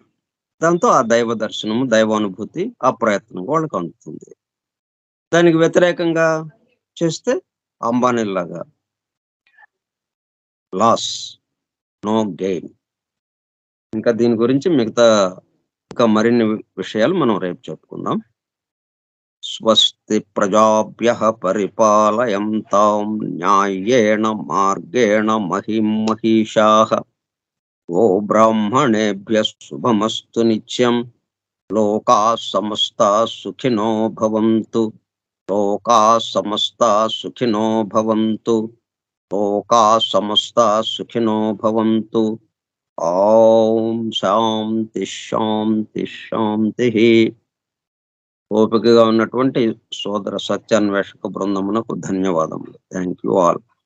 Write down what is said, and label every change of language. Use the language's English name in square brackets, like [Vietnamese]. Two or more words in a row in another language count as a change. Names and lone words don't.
[Telugu] దాంతో ఆ దైవ దర్శనము, దైవానుభూతి, ఆ ప్రయత్నం వాళ్ళకి అందుతుంది. దానికి వ్యతిరేకంగా చేస్తే అంబానీల్లాగా [English] loss, no gain. [Telugu] ఇంకా దీని గురించి ఇంకా మరిన్ని విషయాలు మనం రేపు చెప్పుకుందాం. [Sanskrit] స్వస్తి ప్రజాభ్యః పరిపాలయంతాం న్యాయేణ మార్గేణ మహిం మహిషాః. బ్రాహ్మణేభ్యः శుభమస్తు నిత్యం. లోకాः సమస్తాः సుఖినో భవంతు. లోకాः సమస్తాः సుఖినో భవంతు. లోకాः సమస్తాः సుఖినో భవంతు. ఓం శాంతి శాంతి శాంతి. [Telugu] ఓపికగా ఉన్నటువంటి సోదర సత్యాన్వేషక బృందమునకు ధన్యవాదములు. [English] thank you all.